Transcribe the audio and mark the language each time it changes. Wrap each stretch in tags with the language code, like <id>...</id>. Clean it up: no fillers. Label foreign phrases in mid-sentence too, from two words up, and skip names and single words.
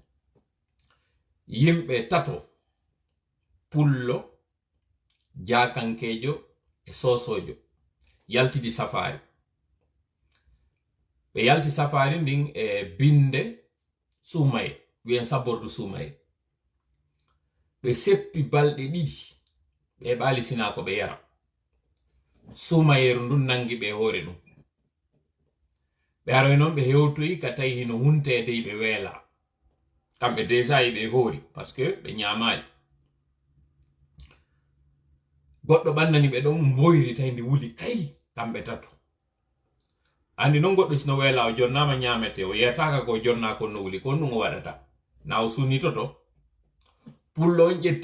<ff>yimɓe tato pullo jakankejo e sosojo yaltidi safari ɓe yalti safari ndin e binde Sumaye wiyen sabordu Sumaye ɓe seppi balɗe ɗiɗi ɓe ɓaali sina ko ɓe yara Sumayeru ndun nangi ɓe hoore ɗum ɓe aroy noon ɓe hewtoyi ka tawi hino huntede ɓe weela kamɓe déjà ɓe hoori</ff> <fr>par ce que</fr> <ff>ɓe ñamali goɗɗo ɓannani ɓe ɗon mboyri tawi ndi wuli kay kamɓe tato andi non goɗɗo sino weela o jonnama ñamete o yiyataka ko jonna ko no wuli ko ɗum o waɗata na o sunnitoto pullo on ƴetti</ff>